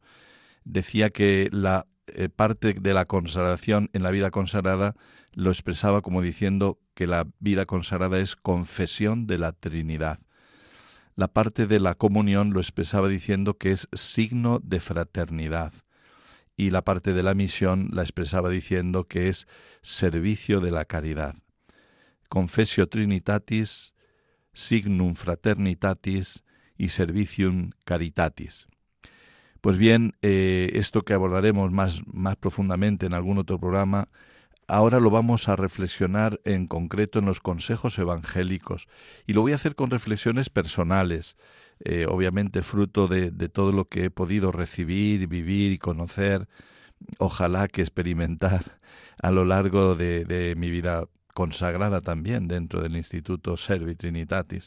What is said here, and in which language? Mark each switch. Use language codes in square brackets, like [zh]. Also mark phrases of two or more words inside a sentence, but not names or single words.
[es] Decía que la parte de la consagración en la vida consagrada lo expresaba como diciendo que la vida consagrada es confesión de la Trinidad. La parte de la comunión lo expresaba diciendo que es signo de fraternidad, y la parte de la misión la expresaba diciendo que es servicio de la caridad. [la] Confessio Trinitatis signum fraternitatis y servicium caritatis. [es] Pues bien, esto que abordaremos más profundamente en algún otro programa, ahora lo vamos a reflexionar en concreto en los consejos evangélicos, y lo voy a hacer con reflexiones personales, obviamente fruto de todo lo que he podido recibir, vivir y conocer, ojalá que experimentar a lo largo de mi vida consagrada también dentro del Instituto Servi Trinitatis.